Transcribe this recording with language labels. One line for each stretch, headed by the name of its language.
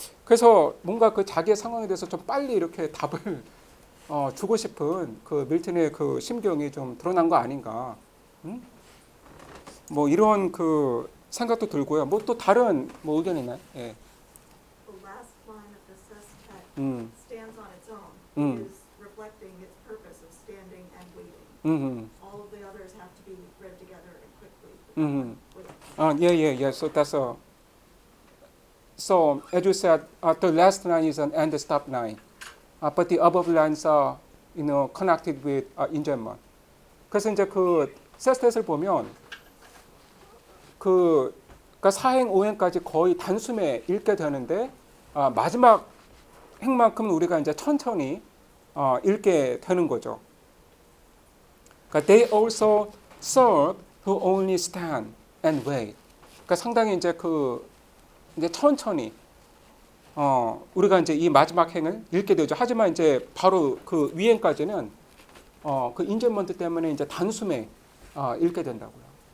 Korean: 그래서 뭔가 그 자기의 상황에 대해서 좀 빨리 이렇게 답을 주고 싶은 그 밀턴의 그 심경이 좀 드러난 거 아닌가. 응? 뭐 이런 그 생각도 들고요. 뭐 또 다른 뭐 의견 있나요? 예.
English: The last line of the sestet 음, stands on its own, Mm. is reflecting its purpose of standing and waiting. 음, All of the others have to be read together and quickly. 음. Wait. Yeah, yeah, yeah. So that's a. So as you said, the last line is an end stop line, but the above lines are, connected with 인제만.
Korean: 그래서 이제 그 세스탯을 보면 그러니까 4행, 5행까지 거의 단숨에 읽게 되는데 마지막 행만큼은 우리가 이제 천천히 읽게 되는 거죠. 그러니까
English: they also serve who only stand and wait.
Korean: 그러니까 상당히 이제 이제 천천히 우리가 이제 이 마지막 행을 읽게 되죠. 하지만 이제 바로 그 위행까지는 그 인젠먼트 때문에 이제 단숨에 읽게 된다고요.